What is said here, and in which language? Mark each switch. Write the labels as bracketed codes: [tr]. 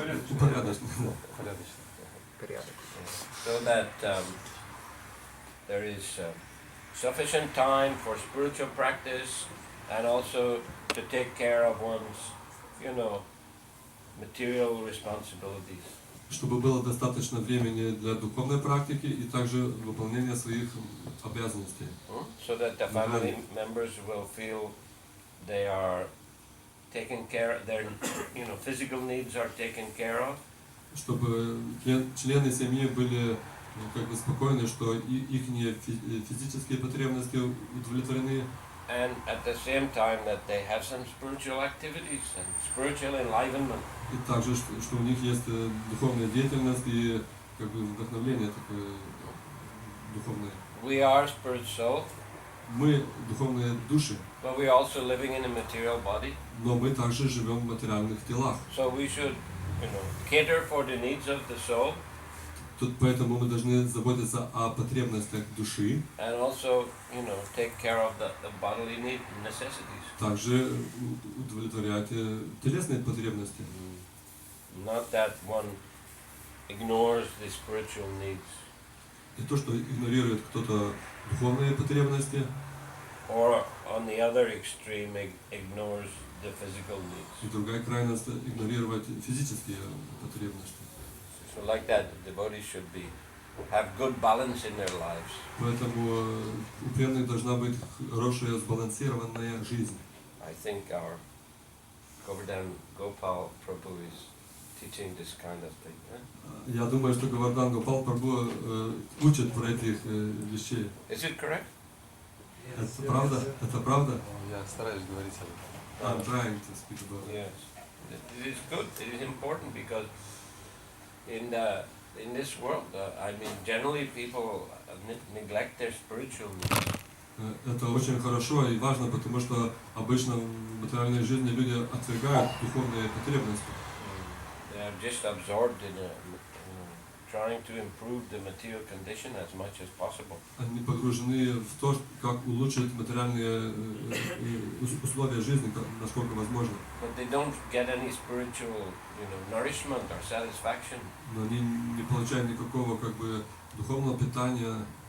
[ru] Упорядочно. Порядок. [en] So that there is sufficient time for spiritual practice and also to take care of one's, material responsibilities. [ru] Чтобы было достаточно времени для духовной практики и также выполнения своих обязанностей. [en] So that the family members will feel they are taken care of, their physical needs are taken care of. [ru] Чтобы члены семьи были как бы спокойны, что их физические потребности удовлетворены. [en] And at the same time that they have some spiritual activities and spiritual enlivenment. [ru] И также, что у них есть духовная деятельность и как бы вдохновление такое духовное. [en] We are spirit soul. [ru] Мы духовные души. [en] But we are also living in a material body. [ru] Но мы также живем в материальных телах. [en] So we should, cater for the needs of the soul. [ru] Тут поэтому мы должны заботиться о потребностях души. [en] And also, take care of the bodily necessities. [ru] Также удовлетворять телесные потребности. [en] Not that one ignores the spiritual needs. [ru] Не то, что игнорирует кто-то духовные потребности. [en] Or on the other extreme ignores the physical needs. [ru] И другая крайность игнорировать физические потребности. [en] So like that, the devotees should have good balance in their lives. [ru] Поэтому у преданных должна быть хорошая сбалансированная жизнь. [en] I think our Govardhan Gopal Prabhu is teaching this kind of thing. [ru] Я думаю, что Говардан Гопал Прабху учит про этих вещей. [en] Is it correct? [ru] Это правда? Это правда? Я стараюсь говорить об этом. [en] I'm trying to speak about it. Yes. It is good. It is important because in this world, generally people neglect their spiritual needs. [ru] Это очень хорошо и важно, потому что обычно в материальной жизни люди отвергают духовные потребности. [en] They are just absorbed in trying to improve the material condition as much as possible. [ru] Они погружены в то, как улучшить материальные условия жизни, насколько возможно. [en] But they don't get any spiritual, nourishment or satisfaction. [ru] Но они не получают никакого как бы духовного питания.